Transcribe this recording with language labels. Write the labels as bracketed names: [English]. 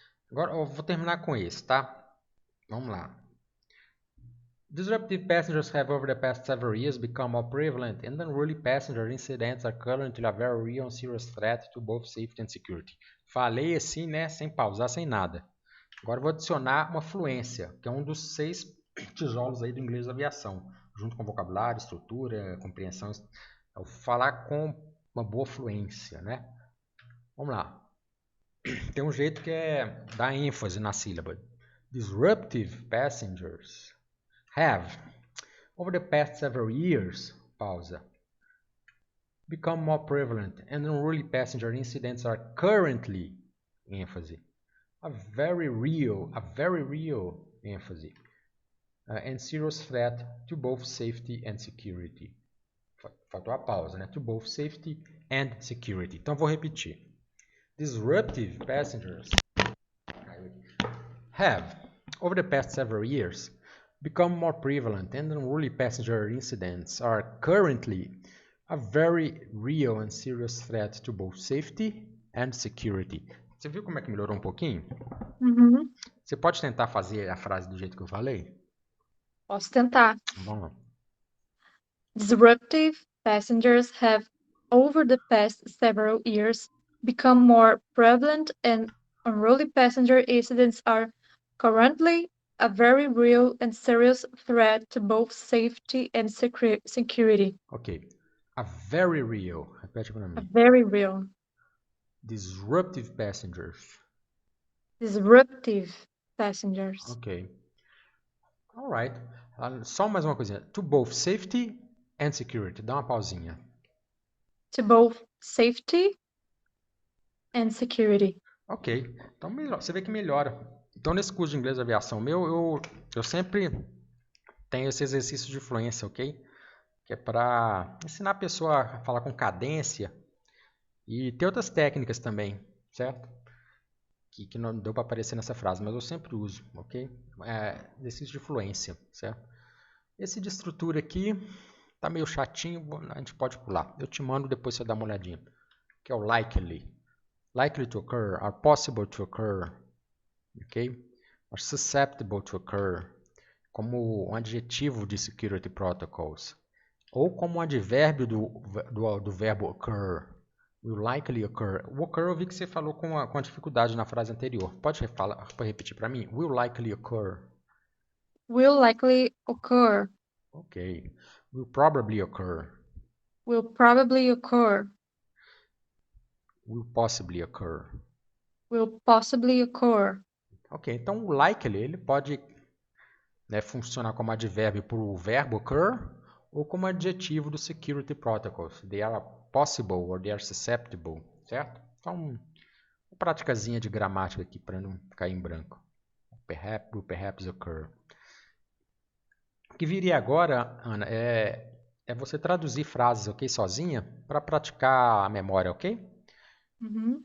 [Portuguese] Agora eu vou terminar com esse, tá? Vamos lá. [English] Disruptive passengers have over the past several years become more prevalent, and unruly passenger incidents are currently a very real and serious threat to both safety and security. [Portuguese] Falei assim, né? Sem pausar, sem nada. Agora eu vou adicionar uma fluência, que é um dos 6 tijolos aí do inglês da aviação, junto com vocabulário, estrutura, compreensão. Eu vou falar com uma boa fluência, né? Vamos lá. Tem um jeito que é dar ênfase na sílaba. [English] Disruptive passengers have, over the past several years, pausa, become more prevalent, and unruly passenger incidents are currently, ênfase, a very real, ênfase, and serious threat to both safety and security. [Portuguese] Faltou a pausa, né? [English] To both safety and security. [Portuguese] Então vou repetir. [English] Disruptive passengers have, over the past several years, become more prevalent, and unruly passenger incidents are currently a very real and serious threat to both safety and security. [Portuguese] Você viu como é que melhorou um pouquinho? Uhum. Você pode tentar fazer a frase do jeito que eu falei? Posso tentar. Vamos lá. [English] Disruptive passengers have, over the past several years, become more prevalent, and unruly passenger incidents are currently a very real and serious threat to both safety and security. Ok. A very real. [Portuguese] Repete para [English] A [Portuguese] mim. [English] very real. Disruptive passengers. Disruptive passengers. Ok. Alright. [Portuguese] Só mais uma coisinha. [English] To both safety and security. [Portuguese] Dá uma pausinha. [English] To both safety and security. Ok. [Portuguese] Então você vê que melhora. Então nesse curso de inglês de aviação meu, eu sempre tenho esse exercício de fluência, ok? Que é para ensinar a pessoa a falar com cadência e ter outras técnicas também, certo? Que não deu para aparecer nessa frase, mas eu sempre uso, ok? Exercício de fluência, certo? Esse de estrutura aqui tá meio chatinho, a gente pode pular. Eu te mando depois você dá uma olhadinha. Que é o [English] likely. Likely to occur, are possible to occur, ok? are susceptible to occur, [Portuguese] como um adjetivo de security protocols, ou como um advérbio do verbo occur, [English] will likely occur. [Portuguese] O occur eu vi que você falou com a dificuldade na frase anterior. Pode repetir para mim? [English] Will likely occur. Will likely occur. Ok. Will probably occur. Will probably occur. Will possibly occur. Will possibly occur. [Portuguese] Ok, então o likely ele pode funcionar como advérbio para o verbo occur ou como adjetivo do security protocols. [English] They are possible or they are susceptible, certo? [Portuguese] Então, uma praticazinha de gramática aqui para não cair em branco. [English] Will perhaps occur. [Portuguese] O que viria agora, Ana, é você traduzir frases, ok, sozinha, para praticar a memória, ok? Uhum.